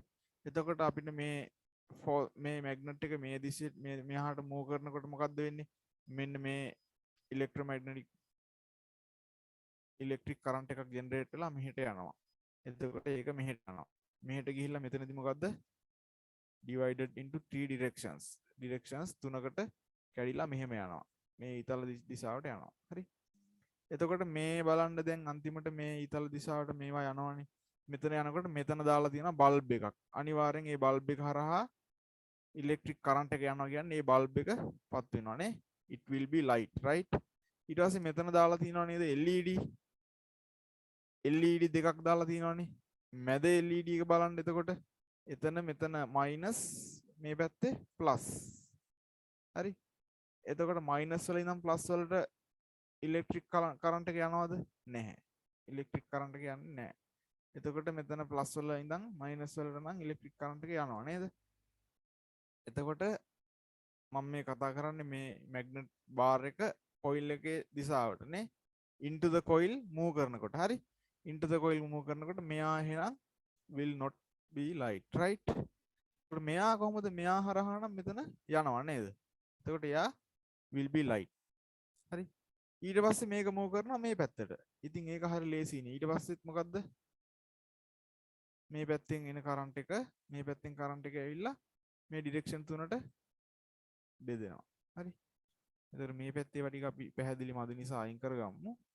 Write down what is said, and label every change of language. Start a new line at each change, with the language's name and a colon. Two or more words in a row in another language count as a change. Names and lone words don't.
Sinhala: එතකොට අපිට මේ මැග්නට් එක මේ දිශේ මෙහාට මූව් කරනකොට මොකද්ද වෙන්නේ? මෙන්න මේ
English: electric current
Sinhala: එකක් ජෙනරේට් වෙලා මෙහෙට යනවා. එතකොට ඒක මෙහෙට යනවා. මෙහෙට ගිහිල්ලා මෙතනදී මොකද්ද?
English: divided into three directions
Sinhala: තුනකට කැඩිලා මෙහෙම යනවා. මේ ඊතල දිශාවට යනවා. හරි. එතකොට මේ බලන්න දැන් අන්තිමට මේ ඊතල දිශාවට මේවා යනවනේ. මෙතන යනකොට මෙතන දාලා තියෙනවා බල්බ් එකක්. අනිවාර්යෙන් මේ බල්බ් එක හරහා
English: electric current
Sinhala: එක යනවා කියන්නේ මේ බල්බ් එක පත් වෙනවානේ.
English: it will be light right.
Sinhala: ඊට පස්සේ මෙතන දාලා තියෙනවා නේද LED දෙකක් දාලා තියෙනවානේ. මැද LED එක බලන්න එතකොට මෙතන මයිනස් මේ පැත්තේ ප්ලස්. හරි. එතකොට මයිනස් වල ඉඳන් ප්ලස් වලට
English: electric current
Sinhala: එක යනවද? නැහැ.
English: electric current
Sinhala: එක යන්නේ නැහැ. එතකොට මෙතන ප්ලස් වල ඉඳන් මයිනස් වලට නම්
English: electric current
Sinhala: එක යනවා නේද? එතකොට මම මේ කතා කරන්නේ මේ
English: magnet bar
Sinhala: එක කොයිල් එකේ දිශාවට නේ.
English: into the coil move
Sinhala: කරනකොට. හරි.
English: into the coil move
Sinhala: කරනකොට මෙයා එහෙනම්
English: will not be light right.
Sinhala: එතකොට මෙයා කොහොමද මෙයා හරහා නම් මෙතන යනවා නේද? එතකොට එයා
English: will be light.
Sinhala: හරි. ඊට පස්සේ මේක move කරනවා මේ පැත්තට. ඉතින් ඒක හරිය ලේසියිනේ. ඊට පස්සෙත් මොකද්ද? මේ පැත්තෙන් එන කරන්ට් එක මේ පැත්තෙන් කරන්ට් එක ඇවිල්ලා මේ ඩිරෙක්ෂන් තුනට බෙදෙනවා. හරි. එතකොට මේ පැත්තේ ටික අපි පැහැදිලි මදි නිසා අයින් කරගමු.